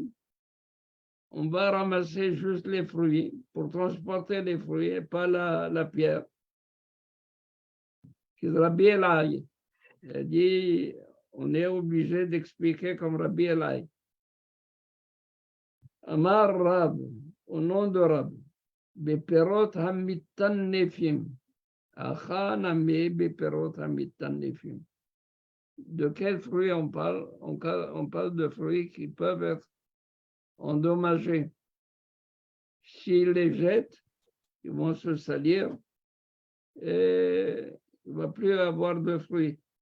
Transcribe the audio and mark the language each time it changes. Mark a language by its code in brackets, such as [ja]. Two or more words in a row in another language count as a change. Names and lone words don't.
[fr] On va ramasser juste les fruits pour transporter les fruits et pas la pierre. Rabbi Elai a dit, on est obligé d'expliquer comme Rabbi Elai. [he] אמר רב, [fr] au nom de Rab, [he] בפירות המיטנפים. אחנמה בפירות המיטנפים. [fr] De quels fruits on parle? On parle de fruits qui peuvent être endommagés. S'ils les jettent, ils vont se salir et il ne va plus avoir de fruits.